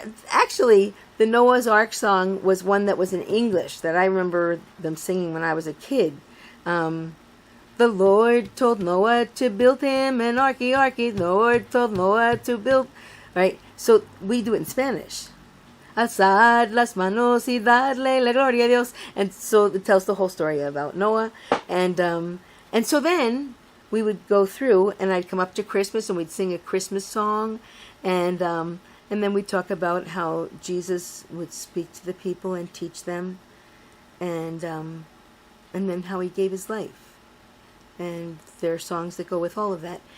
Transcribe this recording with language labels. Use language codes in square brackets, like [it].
[en] Actually, the Noah's Ark song was one that was in English that I remember them singing when I was a kid. The Lord told Noah to build him an arky. The Lord told Noah to build, right? So we do it in Spanish. [es] Alzad las manos y darle la gloria a Dios. [en] And so it tells the whole story about Noah. And so then we would go through, and I'd come up to Christmas, and we'd sing a Christmas song. And then we'd talk about how Jesus would speak to the people and teach them. And then how he gave his life. And there are songs that go with all of that.